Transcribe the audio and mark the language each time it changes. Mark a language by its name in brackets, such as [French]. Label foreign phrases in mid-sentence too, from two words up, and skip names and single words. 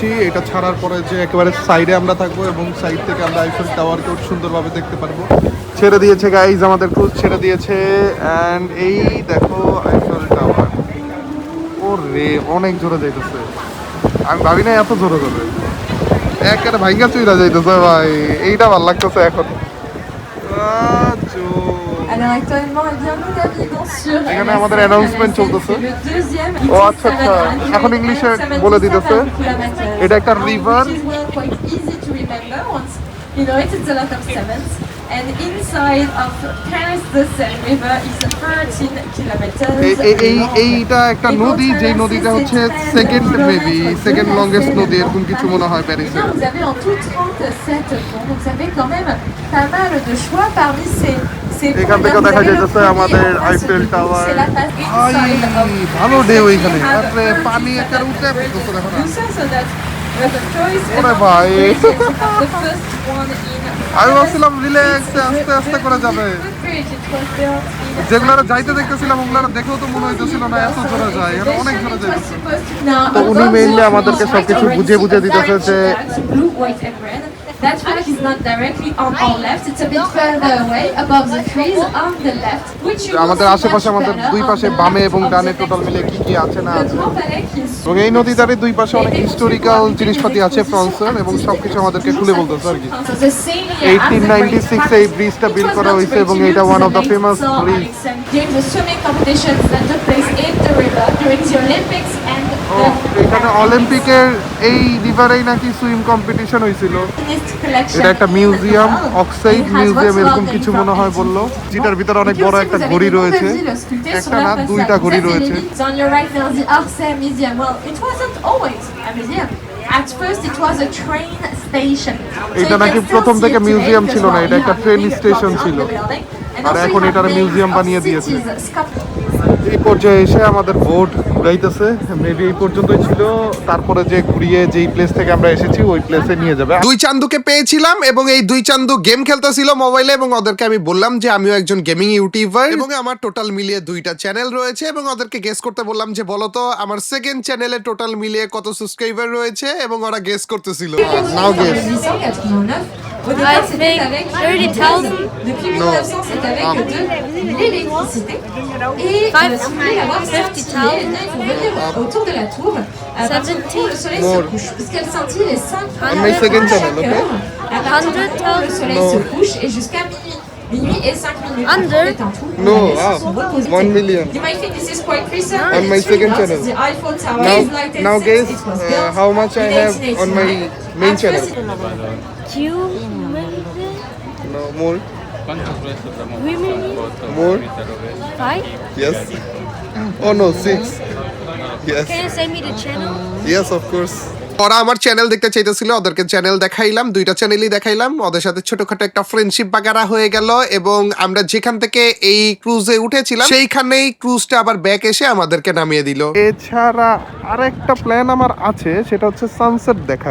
[Bangla] এটা ছাড়ার পরে যে একেবারে সাইডে আমরা থাকবো এবং সাইড থেকে আমরা আইফেল টাওয়ারকেও সুন্দরভাবে দেখতে পারবো। ছেড়ে দিয়েছে গাইজ, আমাদের ক্রুজ ছেড়ে দিয়েছে। অ্যান্ড এই দেখো আইফেল টাওয়ার। ও রে, অনেক জোরে যাইতেছে, আমি ভাবি না এত জোরে যাবে। একেবারে ভাইঙ্গা চুইরা যাইতেছে ভাই, এইটা ভালো লাগতেছে এখন। [French] Alors actuellement, bienvenue sur [Bangla] এখানে আমাদের অ্যানাউন্সমেন্ট চলতেছে। [French] le deuxième. [Bangla] ও আচ্ছা আচ্ছা, এখন ইংলিশে বলে দিতেছে। এটা একটা রিভার। [English] Which is well quite easy to remember once you know it. It's a lot of sevens. And inside of Paris, the Seine River is 13 kilometers. [Bangla] এইটা একটা নদী, যেই নদীটা হচ্ছে [English] second second longest [Bangla] নদী, এরকম কিছু মনে হয় প্যারিসে। [French] Vous avez en tout 37 ponts, donc ça fait quand même pas mal de choix parmi ces [Bangla] এখান থেকে দেখা যাইতেছে আমাদের আইফেল টাওয়ার। ভালো ঢেউ এখানে, তারপরে পানি একটা উঠে পড়তেছে, দেখো না। ওরে ভাই, আমি ভাবছিলাম রিল্যাক্সে আস্তে আস্তে করে যাবে। যেগুলো যাইতে দেখতেছিলাম ওগুলো দেখেও তো মনে হইতেছিল না এত জোরে যায়, এটা অনেক জোরে যাইতেছে। তো উনি মেইনলি আমাদেরকে সবকিছু বুঝিয়ে দিতেছে যে [English] that track is not directly on our left, it's a bit further away above the trees on the left, which you [Bangla] আমাদের আশেপাশে, আমাদের দুই পাশে বামে এবং ডানে টোটাল মিলে কি কি আছে না আছে। এবং এই নদীটার দুই পাশে অনেক হিস্টোরিক্যাল জিনিসপাতি আছে ফ্রান্সের, এবং সবকিছু আমাদেরকে খুলে বলতেছে আর কি। 1896 এই ব্রিজটা বিল্ড করা হয়েছে এবং এটা [English] one of the famous bridge. During the swimming competitions that took place in the river during the Olympics and [Bangla] এখানে অলিম্পিকের এই রিভারেই নাকি [English] swim competition [Bangla] হয়েছিল। এটা একটা মিউজিয়াম, অক্সাইড মিউজিয়াম এরকম কিছু মনে হয় বললো, যেটার ভিতরে অনেক বড় একটা ঘড়ি রয়েছে, একটা না দুইটা ঘড়ি রয়েছে। [English] On your right now, the Orsay Museum. Well, it wasn't always a museum. At first, it was a train station. [Bangla] এটা নাকি প্রথম থেকে মিউজিয়াম ছিল না, এটা একটা ট্রেন স্টেশন ছিল, আর এখন এটার মিউজিয়াম বানিয়ে দিয়েছে। এই পর্যায়ে এসে আমাদের বোট ঘুরাইতেছে, মেবি এই পর্যন্তই ছিল, তারপরে যে ঘুরিয়ে যেই প্লেস থেকে আমরা এসেছি ওই প্লেসে নিয়ে যাবে। দুই চান্দুকে পেয়েছিলাম এবং এই দুই চান্দু গেম খেলতেছিল মোবাইলে, এবং ওদেরকে আমি বললাম যে আমিও একজন [English] gaming YouTuber [Bangla] এবং আমার টোটাল মিলিয়ে দুইটা চ্যানেল রয়েছে, এবং ওদেরকে গেস করতে বললাম যে বলো তো আমার [English] second channel [Bangla] টোটাল মিলিয়ে কত সাবস্ক্রাইবার রয়েছে, এবং ওরা গেস করতেছিল। [English] now guess. 1889. [French] Au [English] I [French] départ, c'était [English] think [French] avec 30,000. Depuis 1900, c'est avec de l'électricité. Et si vous voulez avoir scintillé, il faut venir autour de la tour parce que le soleil se couche. Puisqu'elle scintille les 5 [English] my second channel, okay? [French] À partir du moment où le soleil se couche et jusqu'à minuit. Minuit et 5 minutes. [English] Under. [French] C'est un tout. [English] No, [French] Les [English] wow. [French] sont reposés. [English] 1 million. You might think this is quite recent. [French] On [English] but my it's really second not. channel. The Eiffel Tower Now, is lighted now since guess it was built how much I in have on my 1889. main At channel. first, Two million? No, more, 3 million? more, 5? yes. Oh no, 6. Yes, Can you send me the channel? yes, of course. [Bangla] ওরা আমার চ্যানেল দেখতে চাইতেছিল, ওদেরকে চ্যানেল দেখাইলাম, দুইটা চ্যানেলই দেখাইলাম, ওদের সাথে ছোটখাটো একটা ফ্রেন্ডশিপ বাগারা হয়ে গেল, এবং আমরা যেখান থেকে এই ক্রুজে উঠেছিলাম সেইখানেই ক্রুজটা আবার ব্যাক এসে আমাদেরকে নামিয়ে দিল। এছাড়া আরেকটা প্ল্যান আমার আছে, সেটা হচ্ছে সানসেট দেখা।